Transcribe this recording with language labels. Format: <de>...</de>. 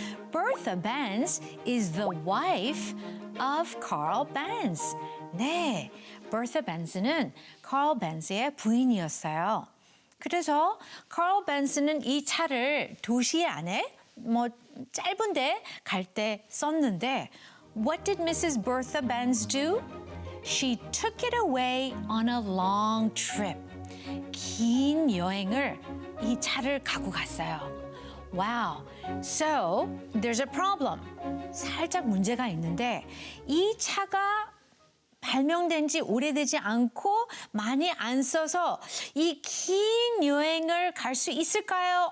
<en>Bertha Benz is the wife of Carl Benz.</en> <ko>네, Bertha Benz는 Carl Benz의 부인이었어요. 그래서 Carl Benz는 이 차를 도시 안에 짧은데 갈 때 썼는데</ko> <en>What did Mrs. Bertha Benz do? She took it away on a long trip.</en> <ko>긴 여행을 이 차를 갖고 갔어요.</ko> <en>Wow. So, there's a problem.</en> <ko>살짝 문제가 있는데 이 차가 발명된 지 오래되지 않고 많이 안 써서 이 긴 여행을 갈 수 있을까요?</ko>